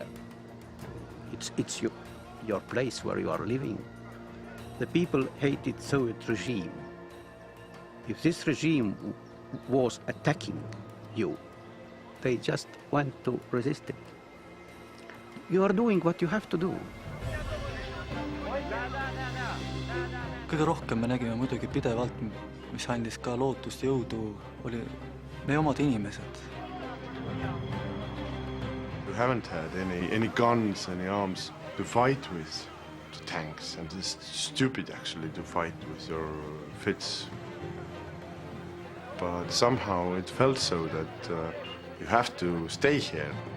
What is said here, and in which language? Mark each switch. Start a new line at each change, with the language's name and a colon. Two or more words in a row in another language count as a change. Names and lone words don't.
English: It's your place where you are living. The people hated Soviet regime. If this regime was attacking you, they just went to resist it. You are doing what you have to do.
Estonian: Kõige rohkem me nägime muidugi pidevalt, mis andis ka lootust jõudu, oli meie omad inimesed.
English: You haven't had any guns, any arms to fight with the tanks, and it's stupid actually to fight with your fits. But somehow it felt so that you have to stay here.